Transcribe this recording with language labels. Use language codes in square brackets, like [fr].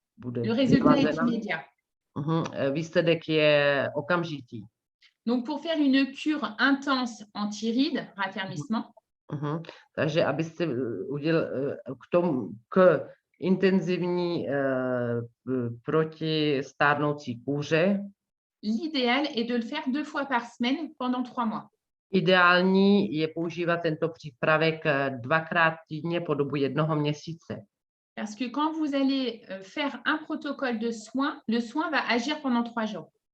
[fr] Le résultat est immédiat. [cs] Výsledek je okamžitý. [fr] Donc, pour faire une cure intense anti-rides, raffermissement. [cs] Takže abyste udělali k intenzivní proti stárnoucí kůře. [fr] L'idéal est de le faire 2 fois par semaine pendant 3 mois. [cs] Ideální je používat tento přípravek 2krát týdně po dobu 1 měsíce. [fr] Parce que quand vous allez faire un protocole de soins, le soin va agir pendant 3 jours.